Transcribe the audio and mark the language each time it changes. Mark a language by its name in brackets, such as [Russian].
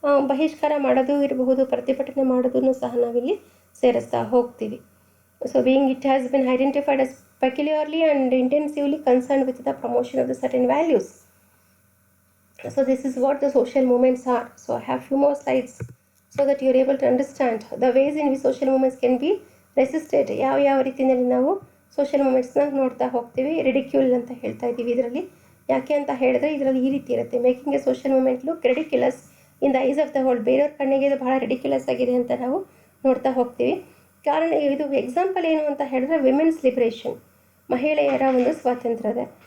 [Kannada] ಬಹಿಷ್ಕಾರ ಮಾಡೋದು ಇರಬಹುದು, ಪ್ರತಿಭಟನೆ ಮಾಡೋದನ್ನು ಸಹ ನಾವಿಲ್ಲಿ ಸೇರಿಸ್ತಾ ಹೋಗ್ತೀವಿ. [English] So being it has been identified as peculiarly and intensively concerned with the promotion of the certain values. So this is what the social movements are. So I have few more slides so that you are able to understand the ways in which social movements can be resisted. [Kannada] ಯಾವ ರೀತಿಯಲ್ಲಿ ನಾವು social ಮೂಮೆಂಟ್ಸ್ನ ನೋಡ್ತಾ ಹೋಗ್ತೀವಿ. Ridicule ಅಂತ ಹೇಳ್ತಾ ಇದ್ದೀವಿ ಇದರಲ್ಲಿ. ಯಾಕೆ ಅಂತ ಹೇಳಿದ್ರೆ ಇದರಲ್ಲಿ ಈ ರೀತಿ ಇರುತ್ತೆ, [English] Making a social movement look ridiculous in the eyes of the whole. [Kannada] ಬೇರೆಯವ್ರ ಕಣ್ಣಿಗೆ ಇದು ಬಹಳ ರಿಡಿಕ್ಯುಲಸ್ ಆಗಿದೆ ಅಂತ ನಾವು ನೋಡ್ತಾ ಹೋಗ್ತೀವಿ. ಕಾರಣ ಇದು ಎಕ್ಸಾಂಪಲ್ ಏನು ಅಂತ ಹೇಳಿದ್ರೆ ವಿಮೆನ್ಸ್ ಲಿಬ್ರೇಷನ್, ಮಹಿಳೆಯರ ಒಂದು ಸ್ವಾತಂತ್ರ್ಯದ.